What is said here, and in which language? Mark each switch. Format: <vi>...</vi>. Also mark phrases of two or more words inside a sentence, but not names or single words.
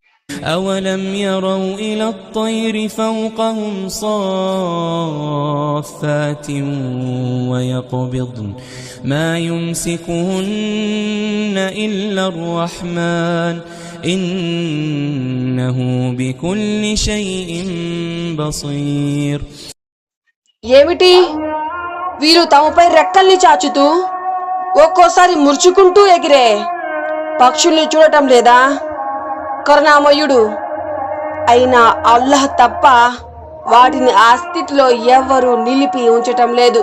<ar>أولم يروا إلى الطير فوقهم صافات ويقبضن ما يمسكهن إلا الرحمن إنه بكل شيء بصير.</ar> <te>ఏమిటి వీరు తమపై రెక్కల్ని చాచుతూ ఒక్కోసారి మురుచుకుంటూ ఎగిరే పక్షుల్ని చూడటం లేదా? కరుణామయుడు అయినా అల్లాహ్ తప్ప వాటిని ఆ స్థితిలో ఎవ్వరూ నిలిపి ఉంచటం లేదు.</te>